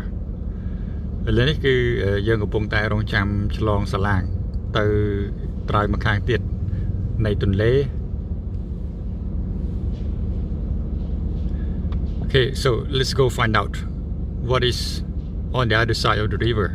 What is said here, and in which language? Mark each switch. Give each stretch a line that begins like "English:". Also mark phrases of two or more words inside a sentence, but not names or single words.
Khmer: ឥឡូវនេះគឺយើងកំពុងតែរងចាំឆ្លងសាឡាងទៅត្រើយម្ខាងទៀតនៃទន្លេ
English: Okay, so let's go find out what is on the other side of the river.